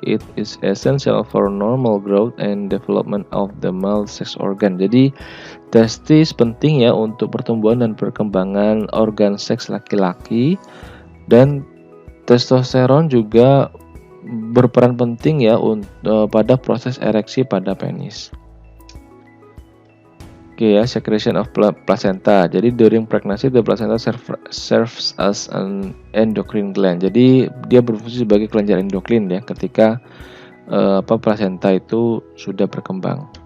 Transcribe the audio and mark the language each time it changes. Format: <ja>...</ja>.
<en>It is essential for normal growth and development of the male sex organ.</en> <id>Jadi testis penting ya untuk pertumbuhan dan perkembangan organ seks laki-laki, dan testosteron juga berperan penting ya pada proses ereksi pada penis. Oke ya,</id> <en>secretion of placenta.</en> <id>Jadi</id> <en>during pregnancy the placenta serves as an endocrine gland.</en> <id>Jadi dia berfungsi sebagai kelenjar endokrin ya ketika placenta itu sudah berkembang.</id>